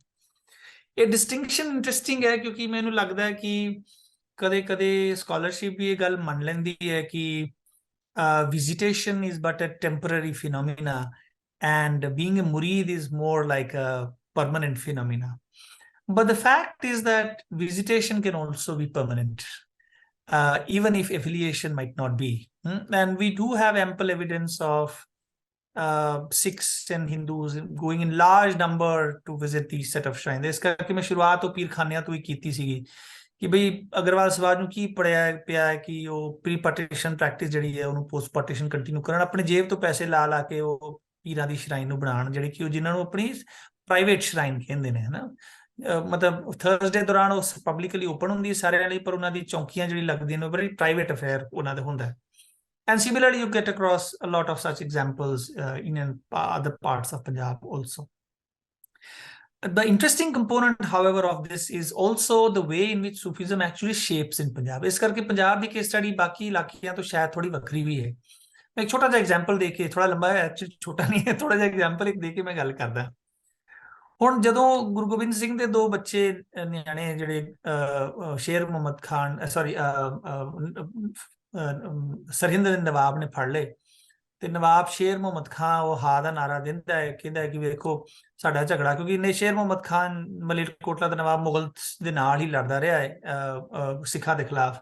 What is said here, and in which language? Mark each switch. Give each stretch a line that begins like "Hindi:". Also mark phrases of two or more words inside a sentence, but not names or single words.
Punjabi: ਇਹ
English: distinction interesting
Punjabi: ਹੈ ਕਿਉਂਕਿ ਮੈਨੂੰ ਲੱਗਦਾ ਹੈ ਕਿ ਕਦੇ ਕਦੇ ਸਕਾਲਰਸ਼ਿਪ ਵੀ ਇਹ ਗੱਲ ਮੰਨ ਲੈਂਦੀ ਹੈ ਕਿ
English: visitation is but a temporary phenomena and being a murid is more like a permanent phenomena. But the fact is that visitation can also be permanent, even if affiliation might not be. And we do have ample evidence of Sikhs and Hindus going in large number to visit these set of shrines.
Punjabi: ਇਸ ਕਰਕੇ ਮੈਂ ਸ਼ੁਰੂਆਤ ਤੋਂ ਪੀਰ ਖਾਨਿਆਂ ਤੋਂ ਹੀ ਕੀਤੀ ਸੀਗੀ ਕਿ ਬਈ ਅਗਰਵਾਲ ਸਮਾਜ ਨੂੰ ਕੀ ਪੜਿਆ ਪਿਆ ਹੈ ਕਿ ਉਹ
English: pre partition practice
Punjabi: ਜਿਹੜੀ ਹੈ ਉਹਨੂੰ
English: post partition continue
Punjabi: ਕਰਨ, ਆਪਣੇ ਜੇਬ ਤੋਂ ਪੈਸੇ ਲਾ ਲਾ ਕੇ ਉਹ ਪੀਰਾਂ ਦੀ ਸ਼ਰਾਈਨ ਨੂੰ ਬਣਾਉਣ, ਜਿਹੜੀ ਕਿ ਉਹ ਜਿਨ੍ਹਾਂ ਨੂੰ ਆਪਣੀ
English: private shrine
Punjabi: ਕਹਿੰਦੇ ਨੇ, ਹਨਾ। ਮਤਲਬ ਥਰਸਡੇ ਦੌਰਾਨ ਉਹ
English: publicly open
Punjabi: ਹੁੰਦੀ ਹੈ ਸਾਰਿਆਂ ਲਈ, ਪਰ ਉਹਨਾਂ ਦੀ ਚੌਂਕੀਆਂ ਜਿਹੜੀ ਲੱਗਦੀਆਂ ਨੇ ਬੜੀ
English: private affair
Punjabi: ਉਹਨਾਂ ਦਾ ਹੁੰਦਾ ਹੈ।
English: And similarly, you get across a lot of such examples in other parts of Punjab also. The interesting component, however, of this is also the way in which Sufism actually shapes in Punjab.
Punjabi: ਇਸ ਕਰਕੇ ਪੰਜਾਬ ਦੀ
English: case study
Punjabi: ਬਾਕੀ ਇਲਾਕਿਆਂ ਤੋਂ ਸ਼ਾਇਦ ਥੋੜੀ ਵੱਖਰੀ ਵੀ ਹੈ। ਮੈਂ ਇੱਕ ਛੋਟਾ ਜਿਹਾ ਐਗਜ਼ਾਮਪਲ ਦੇ ਕੇ, ਥੋੜਾ ਲੰਬਾ ਹੈ, ਛੋਟਾ ਨਹੀਂ ਹੈ, ਥੋੜਾ ਜਿਹਾ ਐਗਜ਼ਾਮਪਲ ਇੱਕ ਦੇ ਕੇ ਮੈਂ ਗੱਲ ਕਰਦਾ। ਹੁਣ ਜਦੋਂ ਗੁਰੂ ਗੋਬਿੰਦ ਸਿੰਘ ਦੇ ਦੋ ਬੱਚੇ ਨਿਆਣੇ ਜਿਹੜੇ ਸ਼ੇਰ ਮੁਹੰਮਦ ਖਾਨ ਸਰਹਿੰਦ ਦੇ ਨਵਾਬ ਨੇ ਫੜ ਲਏ, ਤੇ ਨਵਾਬ ਸ਼ੇਰ ਮੁਹੰਮਦ ਖਾਨ ਉਹ ਹਾ ਦਾ ਨਾਰਾ ਦਿੰਦਾ ਹੈ, ਕਹਿੰਦਾ ਹੈ ਕਿ ਵੇਖੋ ਸਾਡਾ ਝਗੜਾ, ਕਿਉਂਕਿ ਨੇ ਸ਼ੇਰ ਮੁਹੰਮਦ ਖਾਨ ਮਲੇਰਕੋਟਲਾ ਦਾ ਨਵਾਬ ਮੁਗਲ ਦੇ ਨਾਲ ਹੀ ਲੜਦਾ ਰਿਹਾ ਹੈ ਸਿੱਖਾਂ ਦੇ ਖਿਲਾਫ।